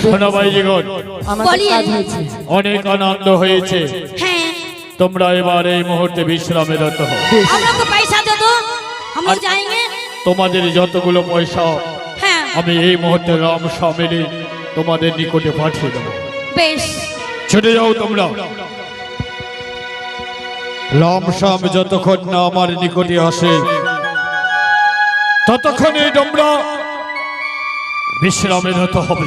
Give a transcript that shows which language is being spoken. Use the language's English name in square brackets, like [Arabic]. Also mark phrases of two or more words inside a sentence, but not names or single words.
[Bangla] শোনো বাইজিগণ, আমাদের বলিয়ে। কাজ হয়েছে। অনেক আনন্দ হয়েছে। হ্যাঁ, তোমরা এবার এই মুহূর্তে বিশ্রামেরত হও। [Hindi] हम लोग को पैसा दे दो, हम लोग जाएंगे। [Bangla] তোমাদের যতগুলো পয়সা হ্যাঁ আমি এই মুহূর্তে রাম স্বামীর তোমাদের নিকটে পাঠিয়ে দেবো। বেশ, ছুটে যাও তোমরা। রাম শ্যাম যতক্ষণ না আমার নিকটে আসে ততক্ষণে তোমরা বিশ্রামে হতে হবে।